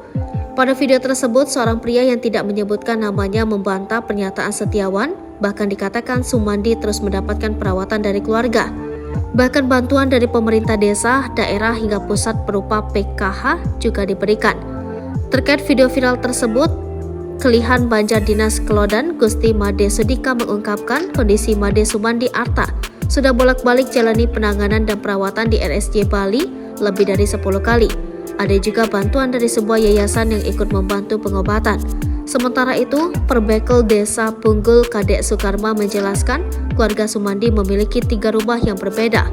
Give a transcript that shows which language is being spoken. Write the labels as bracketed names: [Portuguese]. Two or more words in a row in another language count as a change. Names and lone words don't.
[Indonesian] Pada video tersebut, seorang pria yang tidak menyebutkan namanya membantah pernyataan Setiawan, bahkan dikatakan Sumandi terus mendapatkan perawatan dari keluarga. Bahkan bantuan dari pemerintah desa, daerah hingga pusat berupa PKH juga diberikan. Terkait video viral tersebut, Kelihan Banjardinas Kelodan Gusti Made Sudika mengungkapkan kondisi Made Sumandi Arta sudah bolak-balik jalani penanganan dan perawatan di RSJ Bali lebih dari 10 kali. Ada juga bantuan dari sebuah yayasan yang ikut membantu pengobatan. Sementara itu, Perbekel Desa Punggul Kadek Sukarma menjelaskan keluarga Sumandi memiliki 3 rumah yang berbeda.